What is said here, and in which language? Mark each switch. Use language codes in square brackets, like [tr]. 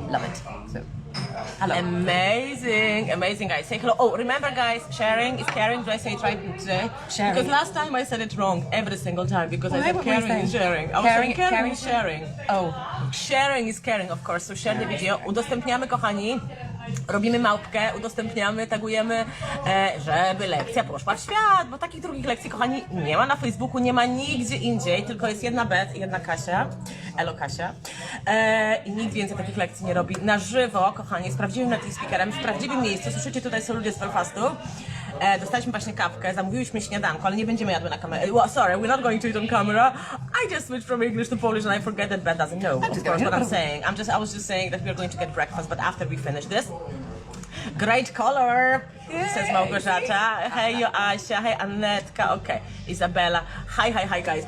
[en] Love it. So. Hello. Amazing guys. Say hello. Oh, remember guys, sharing is caring. Do I say it right today? Sharing. Because last time I said it wrong every single time because I said caring is sharing. I was saying caring is sharing. Oh. Sharing is caring, of course. So share the video. [pl] Udostępniamy, kochani. Robimy małpkę, udostępniamy, tagujemy, żeby lekcja poszła w świat, bo takich drugich lekcji, kochani, nie ma na Facebooku, nie ma nigdzie indziej, tylko jest jedna Beth i jedna Kasia, Elo Kasia, i nikt więcej takich lekcji nie robi na żywo, kochani, z prawdziwym native speakerem, w prawdziwym miejscu. Słyszycie, tutaj są ludzie z Belfastu. Dostaliśmy właśnie kawkę, zamówiłyśmy śniadanko, ale nie będziemy jadły na kamerę. [en] Well, sorry, we're not going to eat on camera. I just switched from English to Polish and I forget that Beth doesn't know, of course, what I'm saying. I was just saying that we're going to get breakfast, but after we finish this. Great color, says Małgorzata. Hey, Joasia. Hey, Anetka. Okay, Isabella. Hi, guys.